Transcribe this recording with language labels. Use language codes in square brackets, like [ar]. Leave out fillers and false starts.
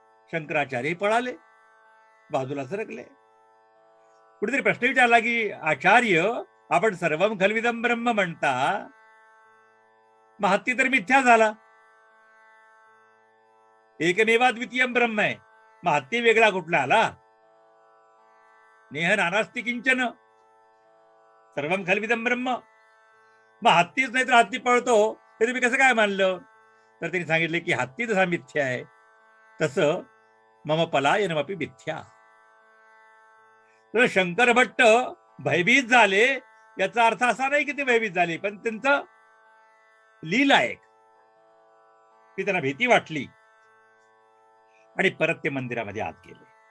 [mr] शंकराचार्य पळाले, बाजूला सरकले. कुठेतरी प्रश्न विचारला की आचार्य, आपण [sa] सर्वम खल्विदम ब्रह्म [mr] म्हणता, मग हत्ती तर मिथ्या झाला. [sa] एकमेवा द्वितीयम ब्रह्म [mr] आहे, मग हत्ती वेगळा कुठला आला? [sa] नेह नानास्ति किंचन, सर्वम खल्विदम ब्रह्म. [mr] मग हत्तीच नाही तर हत्ती पळतो हे तुम्ही कसं काय मानलं? तर त्यांनी सांगितले की हत्ती जसा मिथ्या आहे तसं [sa] मम पलायनमपि मिथ्या. [mr] तर शंकर भट्ट भयभीत झाले याचा अर्थ असा नाही की ते भयभीत झाले, पण त्यांचं लीला एक ती त्यांना भीती वाटली आणि परत ते मंदिरामध्ये आत गेले.